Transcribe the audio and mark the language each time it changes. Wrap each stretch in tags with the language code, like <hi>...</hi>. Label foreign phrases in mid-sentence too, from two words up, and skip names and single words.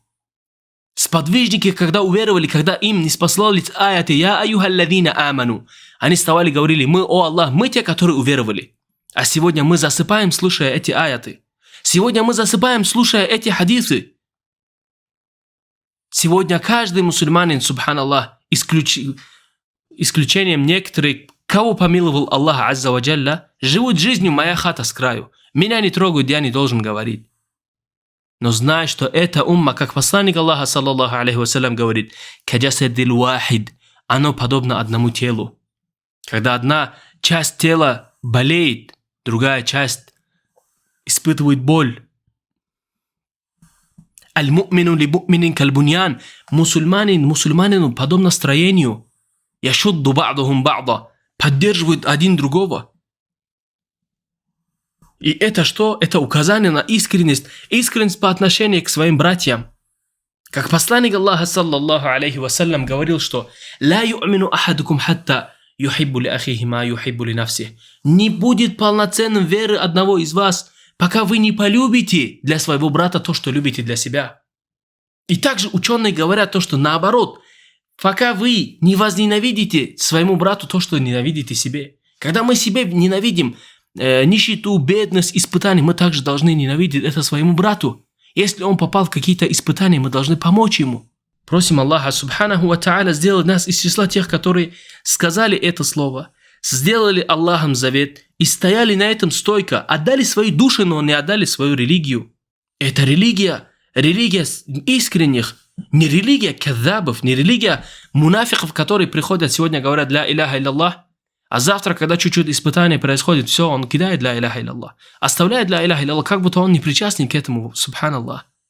<ru>Сподвижники, когда уверовали, когда им не спаслались аяты</ru> <ar>«يا أيها الذين آمنوا»,</ar> <ru>они вставали и говорили: «Мы, о Аллах, мы те, которые уверовали». А сегодня мы засыпаем, слушая эти аяты. Сегодня мы засыпаем, слушая эти хадисы. Сегодня каждый мусульманин, субханаллах, исключением некоторых, кого помиловал Аллах</ru> <ar>عز وجل,</ar> <ru>живут жизнью «моя хата с краю». Меня не трогают, я не должен говорить. Но знай, что эта умма, как посланник Аллаха,</ru> <ar>صلى الله عليه وسلم,</ar> <ru>говорит:</ru> <ar>«كالجسد الواحد»,</ar> <ru>оно подобно одному телу. Когда одна часть тела болеет, другая часть испытывает боль.</ru> <ar>المؤمن للمؤمن كالبنيان.</ar> <ru>Мусульманину подобно строению.</ru> <ar>يشد بعضهم بعضا.</ar> <ru>Поддерживают один другого. И это что? Это указание на искренность. Искренность по отношению к своим братьям. Как посланник Аллаха,</ru> <ar>صلى الله عليه وسلم,</ar> <ru>говорил, что</ru> <ar>«لا يؤمن أحدكم حتى يحب لأخيه ما يحب لنفسه».</ar> <ru>Не будет полноценным веры одного из вас, пока вы не полюбите для своего брата то, что любите для себя. И также ученые говорят то, что наоборот, пока вы не возненавидите своему брату то, что ненавидите себе. Когда мы себе ненавидим нищету, бедность, испытания, мы также должны ненавидеть это своему брату. Если он попал в какие-то испытания, мы должны помочь ему. Просим Аллаха</ru> <ar>سبحانه وتعالى</ar> <ru>сделать нас из числа тех, которые сказали это слово, сделали Аллахом завет и стояли на этом стойко, отдали свои души, но не отдали свою религию. Это религия искренних, не религия кадзабов, не религия мунафиков, которые приходят сегодня, говорят</ru> <ar>«لا إله إلا الله»,</ar> <ru>а завтра, когда чуть-чуть испытание происходит, все, он кидает</ru> <ar>«لا إله إلا الله»,</ar> <ru>оставляет</ru> <ar>«لا إله إلا الله»,</ar> <ru>как будто он не причастен к этому, субханаллах.</ru>